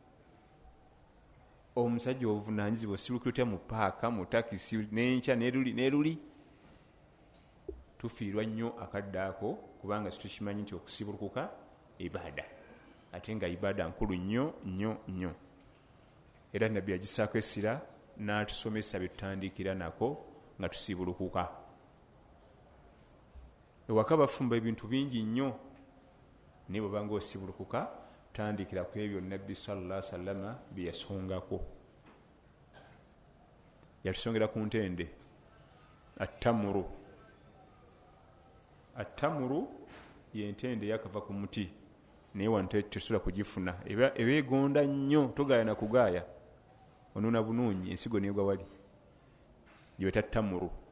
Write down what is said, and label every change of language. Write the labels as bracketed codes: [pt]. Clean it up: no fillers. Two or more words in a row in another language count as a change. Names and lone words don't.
[lg] omusajja obuvunanyizibwa osirukira otya mu paaka mu takisi nenkya neruli tufiirwa nnyo akadde ako kubanga situkimanyi nti okusibulukuka ibaada ate nga ibaada nkulu nnyo era nabbi agisaako essira n'atusomesa byetutandikira nako nga tusibulukuka ewaka bafumba ebintu bingi nnyo naye bwebanga osibulukuka tandikira ku ebyo nabbi [ar] صلى الله عليه وسلم [lg] bye yasongako yatusongera ku ntende attamuru yentende yakava ku muti naye wante tesula kugifuna eba egonda nnyo togaaya na kugaaya onuna bunuunyi ensigo negwa wali gyebeta ttamuru